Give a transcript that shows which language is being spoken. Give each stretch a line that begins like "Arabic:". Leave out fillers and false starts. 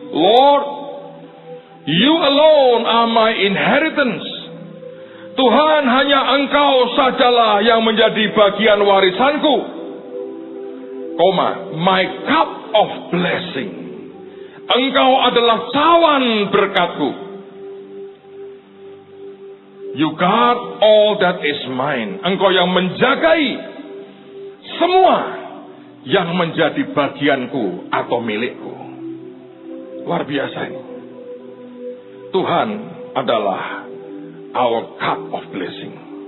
English: Lord, you alone are my inheritance.
Indonesian: Tuhan, hanya Engkau sajalah yang menjadi bagian warisanku.
English: My cup of blessing.
Indonesian: Engkau adalah cawan berkatku.
English: You guard all that is mine.
Indonesian: Engkau yang menjagai semua yang menjadi bagianku atau milikku. Luar biasa ini. Tuhan adalah
English: our cup of blessing.